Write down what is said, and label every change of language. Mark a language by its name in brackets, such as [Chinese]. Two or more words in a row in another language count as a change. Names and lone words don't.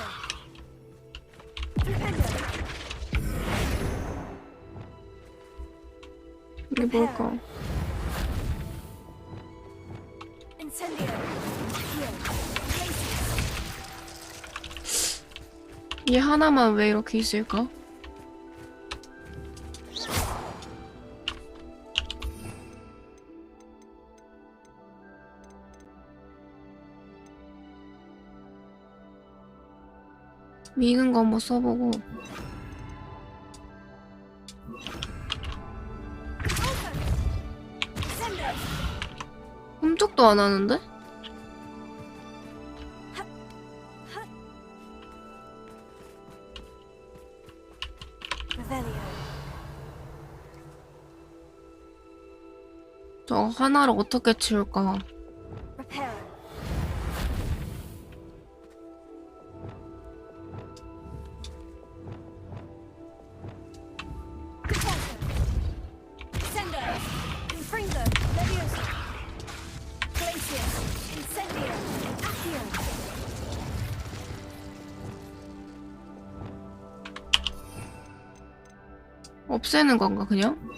[Latin] Flipendo. [Korean] 이게 뭘까? [Latin] Incendio. Accio. Glacius. [Korean] 얘 하나만 왜 이렇게 있을까? 미는 거 한번 써보고. 흠쩍도 안 하는데? [Latin] Revelio. [Korean] 저 하나를 어떻게 치울까? [Latin] Reparo. Sendo. Confringo. Levioso. Glacius. Incendio. Accio. [Korean] 없애는 건가 그냥?